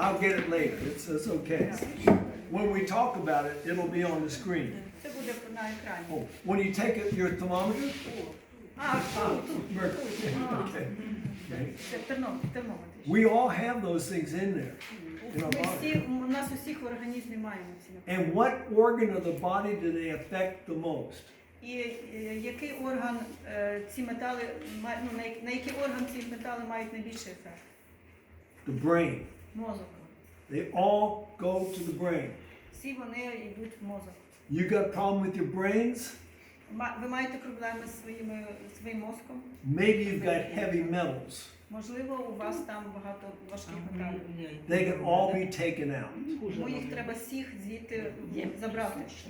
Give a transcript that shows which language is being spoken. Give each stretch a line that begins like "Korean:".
English: I'll get it later. It's okay. When we talk about it, it'll be on the screen.
Ukrainian: Це буде на екрані.
English: Oh, when you take your thermometer,
Ukrainian: Тут.
English: mercury. Okay.
Ukrainian: Це термометр.
English: We all have those things in there. In our
Ukrainian: Ми
English: body.
Ukrainian: всі, у нас усіх в організмі маємо ці.
English: And what organ of the body do they affect the most?
Ukrainian: І який орган ці метали, на який орган ці метали мають найбільший ефект?
English: The brain.
Ukrainian: Мозок.
English: They all go to the brain.
Ukrainian: Всі вони йдуть в мозок.
English: You got a problem with your brains?
Ukrainian: Ви маєте проблеми з своїм мозком?
English: Maybe you've got heavy metals.
Ukrainian: Можливо, у вас там багато важких металів.
English: They can all be taken out.
Ukrainian: Тому їх треба всіх звідти забрати.